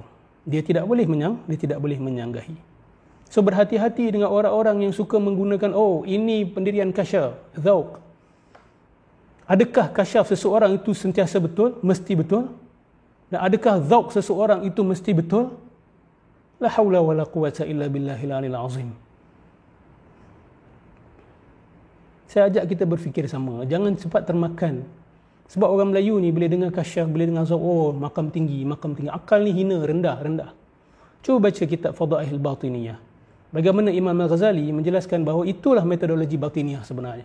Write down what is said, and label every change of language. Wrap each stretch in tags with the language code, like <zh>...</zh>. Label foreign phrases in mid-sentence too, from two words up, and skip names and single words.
<ms>Dia tidak boleh menyanggahi. So berhati-hati dengan orang-orang yang suka menggunakan, ini pendirian kasyaf, zauq. Adakah kasyaf seseorang itu sentiasa betul, mesti betul? Dan adakah zauq seseorang itu mesti betul?</ms> <ar>لا حول ولا قوة إلا بالله العلي العظيم.</ar> <ms>Saya ajak kita berfikir sama, jangan cepat termakan. Sebab orang Melayu ni bila dengar kasyaf, bila dengar zauq, makam tinggi. Akal ni hina, rendah. Cuba baca kitab Fadail Batiniyah. Bagaimana Imam Al-Ghazali menjelaskan bahawa itulah metodologi batiniyah sebenarnya.</ms>